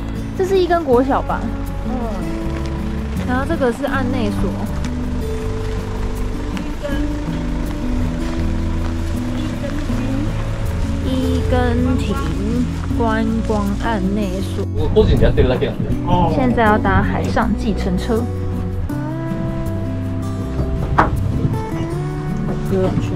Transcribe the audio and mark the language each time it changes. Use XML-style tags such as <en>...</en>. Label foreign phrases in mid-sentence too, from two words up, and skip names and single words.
<zh>这是一根国小吧？然后这个是案内所。一根亭观光案内所。</zh> <ja>個人でやってるだけなんで。</ja> <zh>现在要搭海上计程车。游泳圈。</zh>